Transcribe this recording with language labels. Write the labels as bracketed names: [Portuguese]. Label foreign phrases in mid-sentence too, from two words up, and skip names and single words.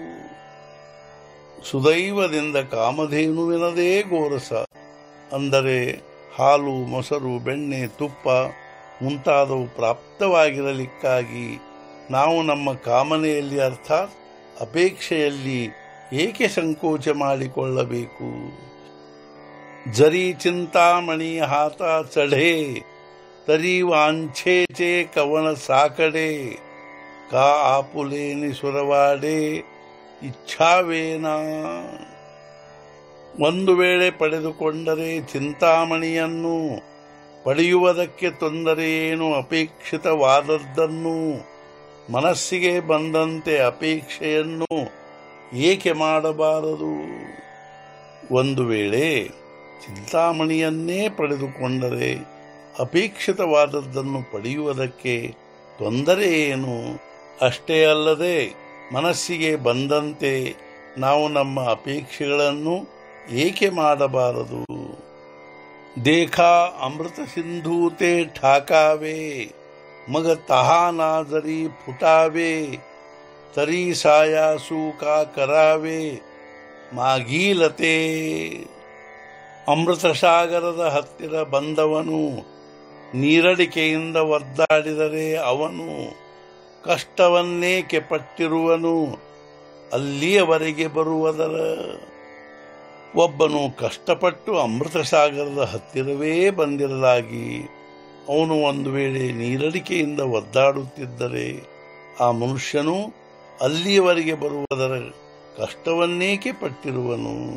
[Kannada] ಸುದೈವದಿಂದ ಕಾಮಧೇನುವಿನದೇ ಗೋರಸ ಅಂದರೆ ಹಾಲು, ಮೊಸರು, ಬೆಣ್ಣೆ, ತುಪ್ಪ ಮುಂತಾದವು ಪ್ರಾಪ್ತವಾಗಿರಲಿಕ್ಕಾಗಿ ನಾವು ನಮ್ಮ ಕಾಮನೆಯಲ್ಲಿ ಅರ್ಥಾತ್ ಅಪೇಕ್ಷೆಯಲ್ಲಿ ಏಕೆ ಸಂಕೋಚ ಮಾಡಿಕೊಳ್ಳಬೇಕು? [Marathi] जरी चिंतामणी हाता चढे तरी वांछेचे कवण साकडे का आपुले निसुरवाडे ಇಚ್ಛಾವೇನಾ। [Kannada] ಒಂದು ವೇಳೆ ಪಡೆದುಕೊಂಡರೆ ಚಿಂತಾಮಣಿಯನ್ನು ಪಡೆಯುವುದಕ್ಕೆ ತೊಂದರೆಯೇನು? ಅಪೇಕ್ಷಿತವಾದದ್ದನ್ನು ಮನಸ್ಸಿಗೆ ಬಂದಂತೆ ಅಪೇಕ್ಷೆಯನ್ನು ಏಕೆ ಮಾಡಬಾರದು? ಒಂದು ವೇಳೆ ಚಿಂತಾಮಣಿಯನ್ನೇ ಪಡೆದುಕೊಂಡರೆ ಅಪೇಕ್ಷಿತವಾದದ್ದನ್ನು ಪಡೆಯುವುದಕ್ಕೆ ತೊಂದರೆ ಏನು? ಅಷ್ಟೇ ಅಲ್ಲದೆ ಮನಸ್ಸಿಗೆ ಬಂದಂತೆ ನಾವು ನಮ್ಮ ಅಪೇಕ್ಷೆಗಳನ್ನು ಏಕೆ ಮಾಡಬಾರದು? [Marathi] देखा अमृत सिंधू ते ठाकावे मग तहाना जरी फुटावे तरी सायासू का करावे ಮಾಗೀಲತೆ। [Kannada] ಅಮೃತ ಸಾಗರದ ಹತ್ತಿರ ಬಂದವನು ನೀರಡಿಕೆಯಿಂದ ಒದ್ದಾಡಿದರೆ ಅವನು ಕಷ್ಟವನ್ನೇಕೆ ಪಟ್ಟಿರುವನು? ಅಲ್ಲಿಯವರೆಗೆ ಬರುವುದರ ಒಬ್ಬನು ಕಷ್ಟಪಟ್ಟು ಅಮೃತ ಸಾಗರದ ಹತ್ತಿರವೇ ಬಂದಿರಲಾಗಿ ಅವನು ಒಂದು ವೇಳೆ ನೀರಡಿಕೆಯಿಂದ ಒದ್ದಾಡುತ್ತಿದ್ದರೆ ಆ ಮನುಷ್ಯನು ಅಲ್ಲಿಯವರೆಗೆ ಬರುವುದರ ಕಷ್ಟವನ್ನೇಕೆ ಪಟ್ಟಿರುವನು?